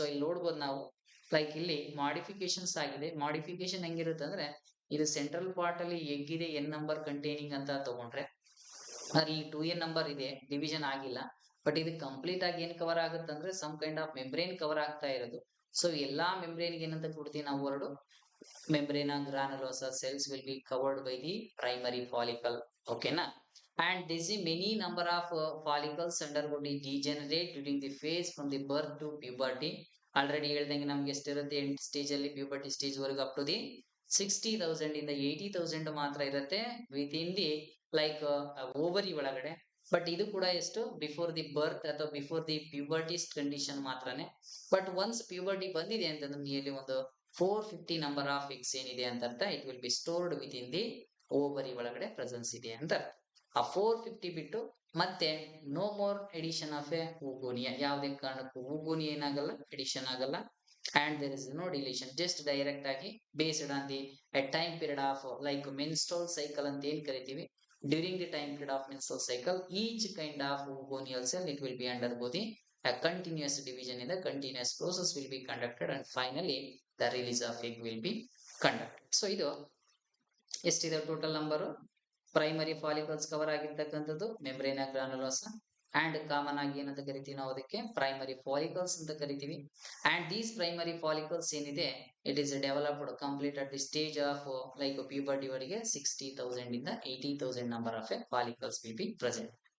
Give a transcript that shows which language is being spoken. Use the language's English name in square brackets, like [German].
[Kannada] So ಇಲ್ಲಿ ನೋಡ್ಬೋದು ನಾವು ಲೈಕ್ ಇಲ್ಲಿ ಮಾಡಿಫಿಕೇಶನ್ಸ್ ಆಗಿದೆ. ಮಾಡಿಫಿಕೇಶನ್ ಹೆಂಗಿರುತ್ತೆ ಅಂದ್ರೆ ಇದು ಸೆಂಟ್ರಲ್ ಪಾರ್ಟ್ ಅಲ್ಲಿ ಎಗ್ ಇದೆ ಎನ್ ನಂಬರ್ ಕಂಟೈನಿಂಗ್ ಅಂತ ತಗೊಂಡ್ರೆ ಈ 2n ನಂಬರ್ ಇದೆ ಡಿವಿಷನ್ ಆಗಿಲ್ಲ. ಬಟ್ ಇದು ಕಂಪ್ಲೀಟ್ ಆಗಿ ಏನ್ ಕವರ್ ಆಗುತ್ತೆ ಅಂದ್ರೆ some kind of membrane cover ಆಗ್ತಾ ಇರೋದು. ಸೊ ಎಲ್ಲಾ ಮೆಂಬ್ರೇನ್ ಏನಂತ ಕೊಡ್ತೀವಿ ನಾವು word [English] membrana granulosa cells will be covered by the primary follicle. Okay na? And this is many number of follicles undergo degenerate during the phase from the birth to puberty. [Kannada] Already ಹೇಳ್ದಂಗೆ ನಮ್ಗೆ ಎಷ್ಟಿರುತ್ತೆ, 8 stage ಅಲ್ಲಿ puberty stage ವರೆಗೂ up to the 60,000 ಇಂದ 80,000 ಮಾತ್ರ ಇರುತ್ತೆ with in the like ovary ಒಳಗಡೆ. But ಇದು ಕೂಡ ಎಷ್ಟು ಬಿಫೋರ್ ದಿ ಬರ್ತ್ ಅಥವಾ ಬಿಫೋರ್ ದಿ ಪ್ಯೂಬರ್ಟಿ ಕಂಡೀಷನ್ ಮಾತ್ರನೇ. ಬಟ್ ಒನ್ಸ್ ಪ್ಯೂಬರ್ಟಿ ಬಂದಿದೆ ಅಂತಂದ್ರೆ ನಿಯರ್ಲಿ ಒಂದು 450 ನಂಬರ್ ಆಫ್ ಎಗ್ಸ್ ಏನಿದೆ ಅಂತ ಅರ್ಥ. [English] it will be stored within the ovary [Kannada] ಒಳಗಡೆ ಪ್ರೆಸೆನ್ಸ್ ಇದೆ ಅಂತ ಅರ್ಥ. ಆ 450 ಬಿಟ್ಟು ಮತ್ತೆ [English] No more addition of a oogonia. [Kannada] ಯಾವುದೇ ಕಾರಣಕ್ಕೂ oogonia ಏನಾಗಲ್ಲ, ಎಡಿಷನ್ ಆಗಲ್ಲ. [English] and there is no deletion, [Kannada] just direct ಆಗಿ [English] based on the a time period of like menstrual cycle [Kannada] ಅಂತ ಏನ್ ಕರಿತೀವಿ. [English] During the time period of menstrual cycle each kind of oogonial cell it will be undergo the a continuous division in the continuous process will be conducted and finally the release of egg will be conducted. [Kannada] So ಇದು ಎಷ್ಟಿದೆ total number primary follicles cover ಆಗಿರ್ತಕ್ಕಂಥದ್ದು ಮೆಂಬ್ರೇನಾ ಗ್ರಾನುಲೋಸಾ and common ಆಗಿ ಏನಂತ ಕರಿತೀವಿ ನಾವು ಅದಕ್ಕೆ primary follicles ಅಂತ ಕರಿತೀವಿ. [English] And these primary follicles ಏನಿದೆ it is developed complete at the stage of like puberty ವರೆಗೆ 60,000 ಇಂದ 80,000 number of follicles will be present.